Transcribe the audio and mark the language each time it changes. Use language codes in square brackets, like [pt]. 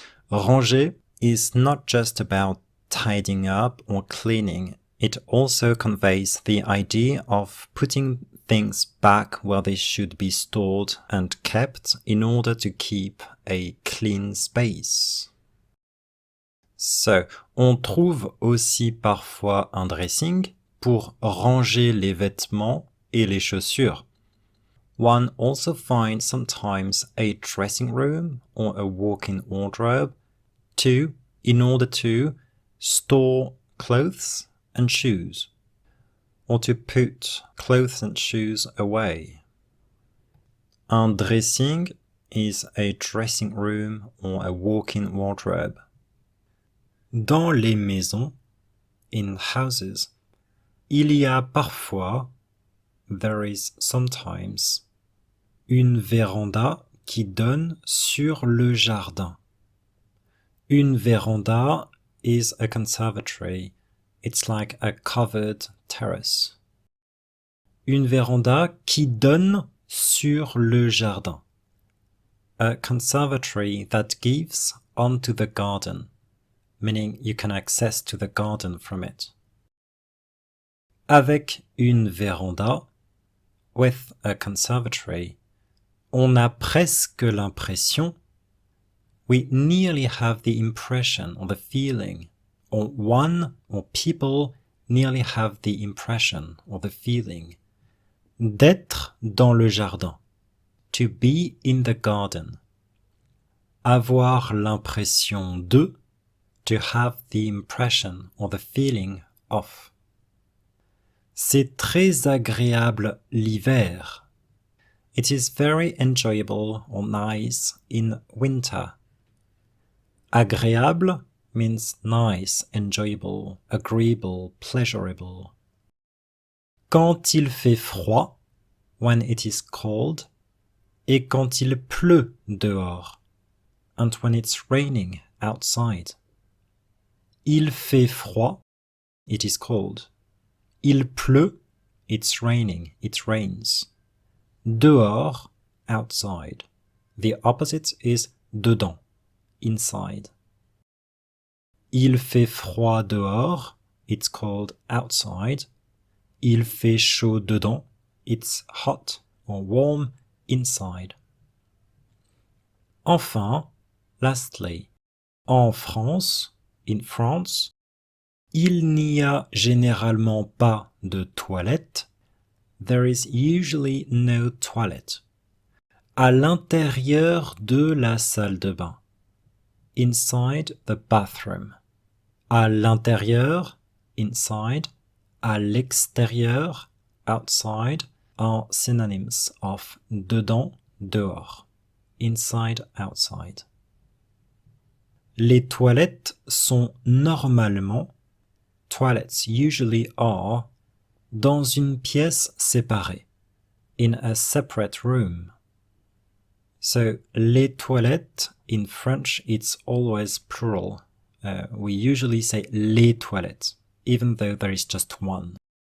[en] Ranger is not just about tidying up or cleaning. It also conveys the idea of putting things back where they should be stored and kept in order to keep a clean space. [fr] So, on trouve aussi parfois un dressing pour ranger les vêtements et les chaussures. [en] One also finds sometimes a dressing room or a walk-in wardrobe in order to store clothes and shoes, or to put clothes and shoes away. Un dressing is a dressing room or a walk-in wardrobe. [fr] Dans les maisons, [en] in houses, [fr] il y a parfois, [en] there is sometimes, [fr] une véranda qui donne sur le jardin. [en] Une véranda is a conservatory. It's like a covered terrace. [fr] Une véranda qui donne sur le jardin. [en] A conservatory that gives onto the garden, meaning you can access to the garden from it. [fr] Avec une véranda, [en] with a conservatory, [fr] on a presque l'impression, [en] we nearly have the impression or the feeling, or one or people nearly have the impression or the feeling, [fr] d'être dans le jardin, [en] to be in the garden. [fr] Avoir l'impression de, [en] to have the impression or the feeling of. [fr] C'est très agréable l'hiver. [en] It is very enjoyable or nice in winter. Agréable means nice, enjoyable, agreeable, pleasurable. [fr] Quand il fait froid, [en] when it is cold, [fr] et quand il pleut dehors, [en] and when it's raining outside. [fr] Il fait froid, [en] it is cold. [fr] Il pleut, [en] it's raining, it rains. Dehors, outside. The opposite is dedans, inside. [fr] Il fait froid dehors, [en] it's cold outside. [fr] Il fait chaud dedans, [en] it's hot or warm inside. [fr] Enfin, [en] lastly, [fr] en France, [en] in France, [fr] il n'y a généralement pas de toilette. [en] There is usually no toilet. [fr] À l'intérieur de la salle de bain. [en] Inside the bathroom. [fr] À l'intérieur, [en] inside. [fr] À l'extérieur, [en] outside, are synonyms of [fr] dedans, dehors. [en] Inside, outside. [fr] Les toilettes sont normalement, [en] toilets usually are, [fr] dans une pièce séparée, [en] in a separate room. So, les toilettes, in French, it's always plural. We usually say les toilettes, even though there is just one.